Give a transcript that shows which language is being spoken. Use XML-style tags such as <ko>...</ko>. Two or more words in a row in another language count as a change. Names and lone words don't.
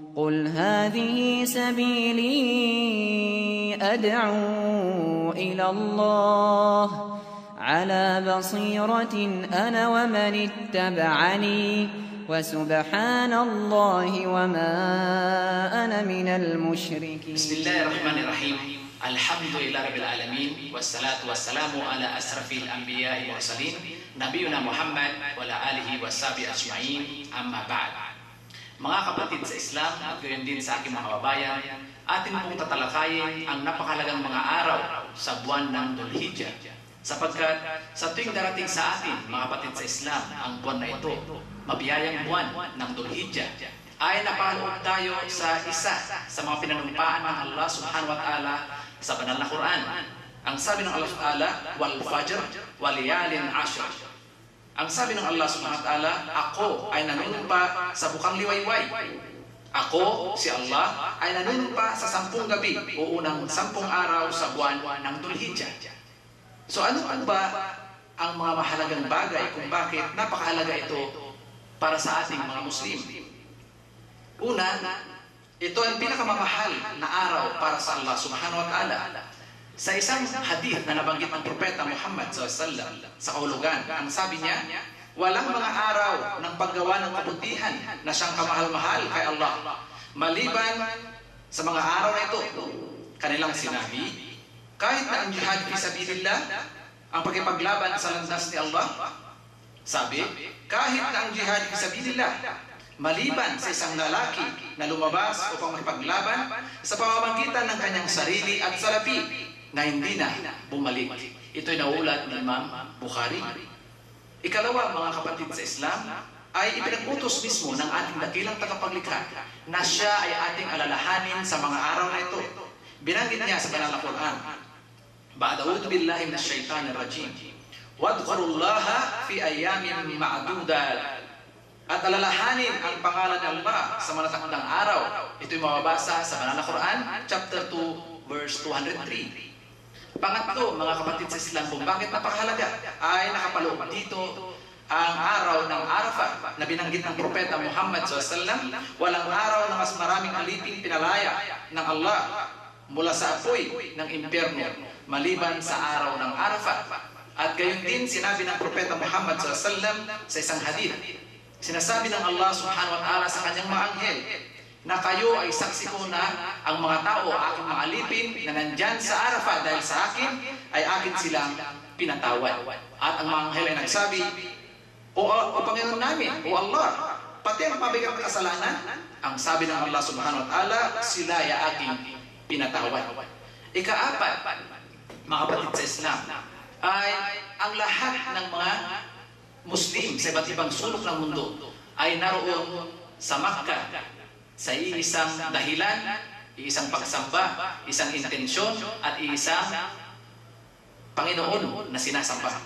<ar>قل هذه سبيلي أدعو إلى الله على بصيرة أنا ومن اتبعني وسبحان الله وما أنا من المشركين. بسم الله الرحمن الرحيم. الحمد لله رب العالمين والصلاة والسلام على أشرف الأنبياء والمرسلين نبينا محمد وعلى آله وصحبه أجمعين. أما بعد.</ar> <tl>Mga kapatid sa Islam at gayon din sa aking mga kababayan, atin pong tatalakayin ang napakalagang mga araw sa buwan ng Dhul-Hijjah. Sapagkat sa tuwing darating sa atin, mga kapatid sa Islam, ang buwan na ito, mabiyayang buwan ng Dhul-Hijjah, ay napaloob tayo sa isa sa mga pinanumpaan ng Allah</tl> <ar>سبحانه وتعالى</ar> <tl>sa banal na Quran. Ang sabi ng Allah ta'ala,</tl> <ar>والفجر وليال عشر.</ar> <tl>Ang sabi ng Allah</tl> <ar>سبحانه وتعالى,</ar> <tl>ako ay nanunumpa sa bukang liwayway. Ako, si Allah, ay nanunumpa sa 10 gabi o unang 10 araw sa buwan ng Dhul-Hijjah. So ano ba ang mga mahalagang bagay kung bakit napakahalaga ito para sa ating mga Muslim? Una, ito ang pinakamamahal na araw para sa Allah</tl> <ar>سبحانه وتعالى.</ar> <tl>Sa isang hadith na nabanggit ng Propeta Muhammad SAW sa kahulugan, ang sabi niya, walang mga araw ng paggawa ng kabutihan na siyang kamahal-mahal kay Allah. Maliban sa mga araw na ito, kanilang sinabi, kahit na ang</tl> <ar>جهاد في سبيل الله,</ar> <tl>ang pagkipaglaban sa landas ni Allah, sabi, kahit na ang</tl> <ar>جهاد في سبيل الله,</ar> <tl>maliban sa isang lalaki na lumabas upang makipaglaban sa pamamagitan ng kanyang sarili at salapi, na hindi na bumalik. Ito'y naulat ni Imam Bukhari. Ikalawa, mga kapatid sa Islam, ay ipinag-utos mismo ng ating dakilang tagapaglikha na siya ay ating alalahanin sa mga araw na ito. Binanggit niya sa banal na Quran,</tl> <ar>أعوذ بالله من الشيطان الرجيم. واذكروا الله في أيام معدودات.</ar> <tl>At alalahanin ang pangalan ng Allah sa matatandang araw. Ito'y mababasa sa banal na Quran, chapter 2, verse 203. Pangatlo, mga kapatid sa Islam, kung bakit napakahalaga ay nakapaloob dito ang araw ng Arafah na binanggit ng Propeta Muhammad SAW. Walang araw na mas maraming aliping pinalaya ng Allah mula sa apoy ng impyerno maliban sa araw ng Arafah. At gayon din sinabi ng Propeta Muhammad SAW sa isang hadith. Sinasabi ng Allah</tl> <ar>سبحانه وتعالى</ar> <tl>sa kanyang mga anghel na kayo ay saksi ko na ang mga tao, aking mga alipin na nandyan sa Arafah dahil sa akin, ay akin silang pinatawad. At ang mga anghel ay nagsabi, O Panginoon namin, O Allah, pati ang mabigat na kasalanan, ang sabi ng Allah</tl> <ar>سبحانه وتعالى,</ar> <tl>sila ay aking pinatawad. Ikaapat, mga kapatid sa Islam, ay ang lahat ng mga Muslim sa iba't ibang sulok ng mundo ay naroon sa Makkah sa isang dahilan, isang pagsamba, isang intensyon, at isang Panginoon na sinasamba.</tl>